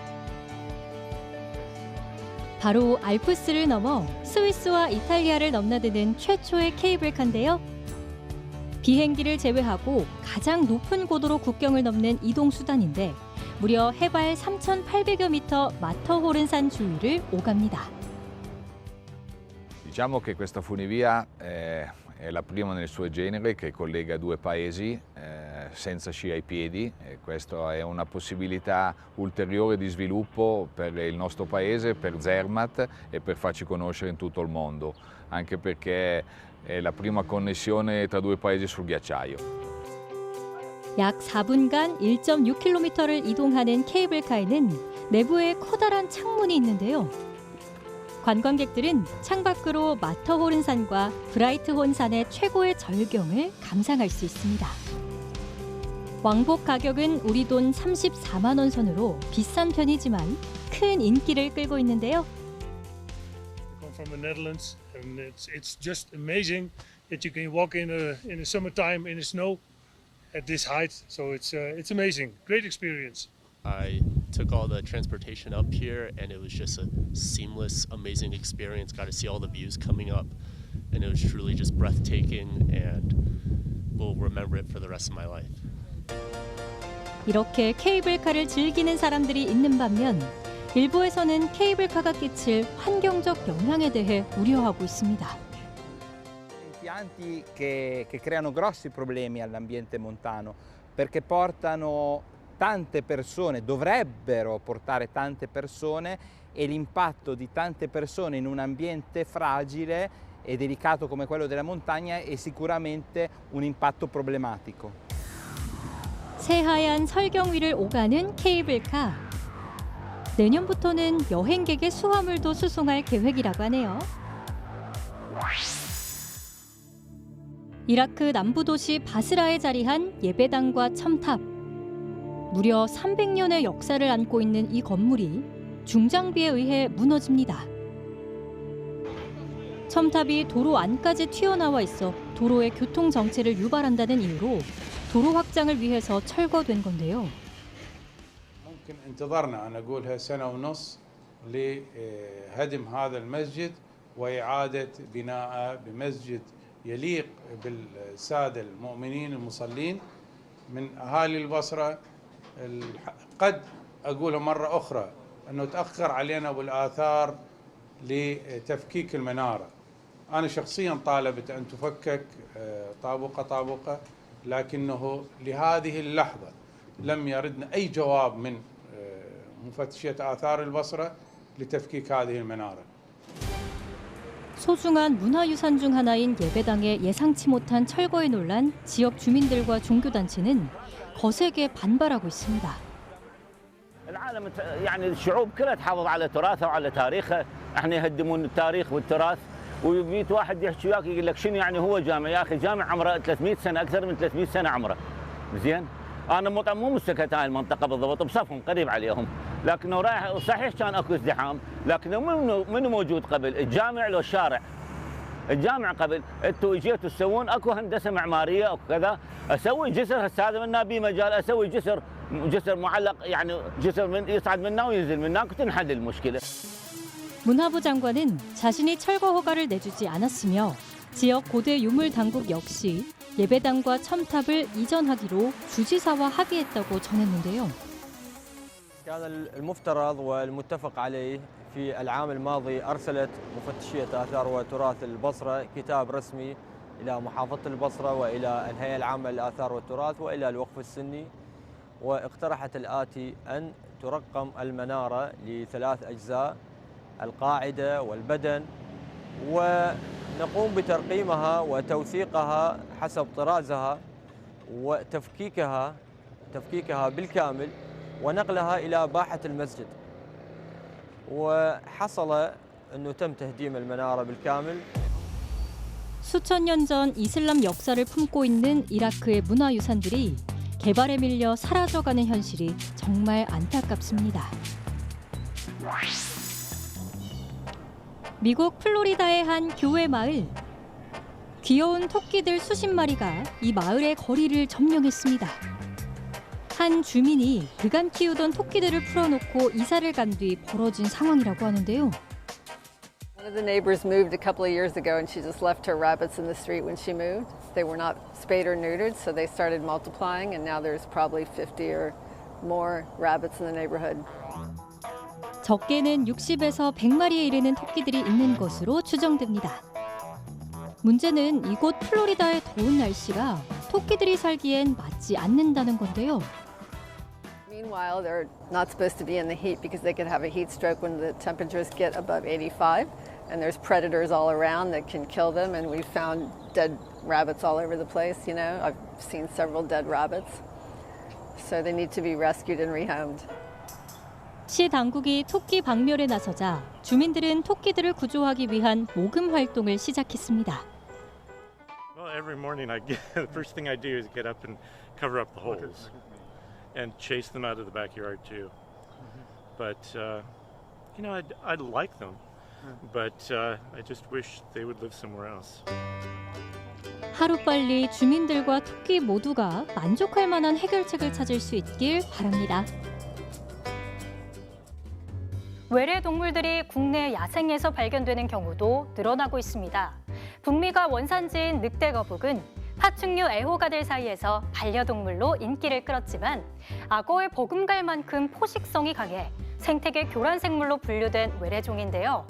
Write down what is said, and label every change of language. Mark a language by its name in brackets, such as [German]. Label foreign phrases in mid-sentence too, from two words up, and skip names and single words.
[Korean] 바로 알프스를 넘어 스위스와 이탈리아를 넘나드는 최초의 케이블카인데요. 비행기를 제외하고 가장 높은 고도로 국경을 넘는 이동수단인데 무려 해발 3,800여 미터 마터호른산 주위를 오갑니다. [Italian] Diciamo che questa funivia è la prima nel suo genere che collega due paesi senza sci ai piedi e questa è una possibilità ulteriore di sviluppo per il nostro paese, per Zermatt e per farci conoscere in tutto il mondo, anche perché è la prima connessione tra due paesi sul ghiacciaio. [Korean] 약 4분간 1.6km를 이동하는 케이블카에는 내부에 커다란 창문이 있는데요. 관광객들은 창밖으로 마터호른산과 브라이트혼산의 최고의 절경을 감상할 수 있습니다. 왕복 가격은 우리 돈 34만 원 선으로 비싼 편이지만 큰 인기를 끌고 있는데요. [English] I come from the Netherlands and it's just amazing that you can walk in the summertime in the snow at this height. So it's amazing, great experience. I took all the transportation up here and it was just a seamless, amazing experience. Got to see all the views coming up and it was truly just breathtaking and will remember it for the rest of my life. [Korean] 이렇게 케이블카를 즐기는 사람들이 있는 반면 일부에서는 케이블카가 끼칠 환경적 영향에 대해 우려하고 있습니다. [Italian] Impianti che creano grossi problemi all'ambiente montano perché portano tante persone, dovrebbero portare tante persone e l'impatto di tante persone in un ambiente fragile e delicato come quello della montagna è sicuramente un impatto problematico. [Korean] 새하얀 설경 위를 오가는 케이블카. 내년부터는 여행객의 수화물도 수송할 계획이라고 하네요. 이라크 남부 도시 바스라에 자리한 예배당과 첨탑. 무려 300년의 역사를 안고 있는 이 건물이 중장비에 의해 무너집니다. 첨탑이 도로 안까지 튀어나와 있어 도로의 교통 정체를 유발한다는 이유로 도로 확장을 위해서 철거된 건데요. [Arabic] ممكن انتظرنا أنا أقولها سنة ونص لهدم هذا المسجد وإعادة بناءه بمسجد يليق بالسادة المؤمنين المصلين من أهالي البصرة. قد أقولها مرة أخرى أنه تأخر علينا بالآثار لتفكيك المنارة. أنا شخصيا طالبت أن تفكك طابقة طابقة لكنه لهذه اللحظة لم يردنا أي جواب من مفتشية آثار البصرة لتفكيك هذه المنارة. [Korean] 소중한 문화유산 중 하나인 예배당의 예상치 못한 철거에 놀란 지역 주민들과 종교단체는 거세게 반발하고 있습니다. [Arabic] العالم يعني الشعوب كلها تحافظ على تراثها وعلى تاريخها، احنا يهدمون التاريخ والتراث ويجي واحد يحكي وياك يقول لك شنو يعني هو جامع، يا اخي جامع عمره 300 سنه اكثر من 300 سنه عمره. زين؟ انا مو مستكت هاي المنطقه بالضبط بصفهم قريب عليهم، لكنه رايح صحيح كان اكو ازدحام، لكنه منو موجود قبل؟ الجامع لو الشارع؟ الجامع قبل، انتوا اجيتوا تسوون اكو هندسه معماريه او كذا، اسوي جسر هسه هذا منا بيه مجال اسوي جسر جسر معلق يعني جسر من يصعد منا وينزل منا تنحل المشكله. [Korean] 문화부 장관은 자신이 철거 허가를 내주지 않았으며 지역 고대 유물 당국 역시 예배당과 첨탑을 이전하기로 주지사와 합의했다고 전했는데요. [Arabic] كان المفترض والمتفق عليه في العام الماضي أرسلت مفتشية آثار وتراث البصرة كتاب رسمي إلى محافظة البصرة وإلى الهيئة العامة للآثار والتراث وإلى الوقف السني، واقترحت الآتي: أن ترقم المنارة ل3 أجزاء، القاعدة والبدن، ونقوم بترقيمها وتوثيقها حسب طرازها وتفكيكها بالكامل ونقلها إلى باحة المسجد. وحصل أنه تم تهديم المنارة بالكامل. [Korean] 수천 년 전 이슬람 역사를 품고 있는 이라크의 문화유산들이 개발에 밀려 사라져가는 현실이 정말 안타깝습니다. 미국 플로리다의 한 교회 마을. 귀여운 토끼들 수십 마리가 이 마을의 거리를 점령했습니다. 한 주민이 그간 키우던 토끼들을 풀어놓고 이사를 간 뒤 벌어진 상황이라고 하는데요. [English] One of the neighbors moved a couple of years ago and she just left her rabbits in the street when she moved. They were not spayed or neutered, so they started multiplying and now there's probably 50 or more rabbits in the neighborhood. [Korean] 적게는 60에서 100마리에 이르는 토끼들이 있는 것으로 추정됩니다. 문제는 이곳 플로리다의 더운 날씨가 토끼들이 살기엔 맞지 않는다는 건데요. [English] Meanwhile, they're not supposed to be in the heat because they could have a heat stroke when the temperatures get above 85. And there's predators all around that can kill them. And we've found dead rabbits all over the place, you know. I've seen several dead rabbits. So they need to be rescued and rehomed. [Korean] 시 당국이 토끼 박멸에 나서자 주민들은 토끼들을 구조하기 위한 모금 활동을 시작했습니다. [English] Well, every morning the first thing I do is get up and cover up the holes and chase them out of the backyard too. But you know, I'd like them, but I just wish they would live somewhere else. [Korean] 하루빨리 주민들과 토끼 모두가 만족할 만한 해결책을 찾을 수 있길 바랍니다. 외래 동물들이 국내 야생에서 발견되는 경우도 늘어나고 있습니다. 북미가 원산지인 늑대 거북은 파충류 애호가들 사이에서 반려동물로 인기를 끌었지만 악어의 버금갈만큼 포식성이 강해 생태계 교란 생물로 분류된 외래종인데요.